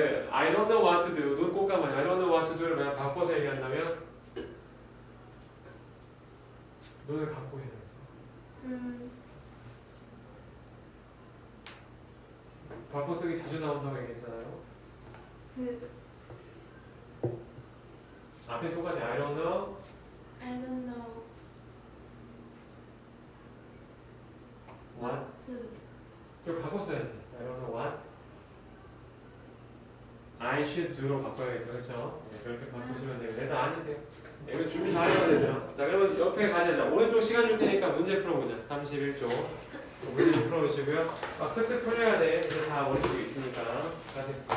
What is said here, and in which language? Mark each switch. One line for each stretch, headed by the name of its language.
English: I don't know what to do.
Korean: 눈 꼭 감아요.
English: I don't know what to do
Korean: 를 만약 바꿔서 얘기한다면 눈을 감고 해야 돼요. 바꿔 쓰기 자주 나온다고 얘기했잖아요. 앞에 똑같이
English: I don't know. I don't know what. to do.
Korean: 그걸 바꿔 써야지.
English: I don't know what I should do로
Korean: 바꿔야겠죠. 그렇죠? 네, 그렇게 바꾸시면 돼요. 애들 아니세요? 네, 이거 준비 잘 해야 되죠. 자, 그러면 옆에 가자. 오른쪽 시간 줄 테니까 문제 풀어보자. 31쪽. 문제 좀 풀어주시고요. 막 쓱쓱 풀려야 돼. 이제 다 머릿속에 있으니까. 가세요.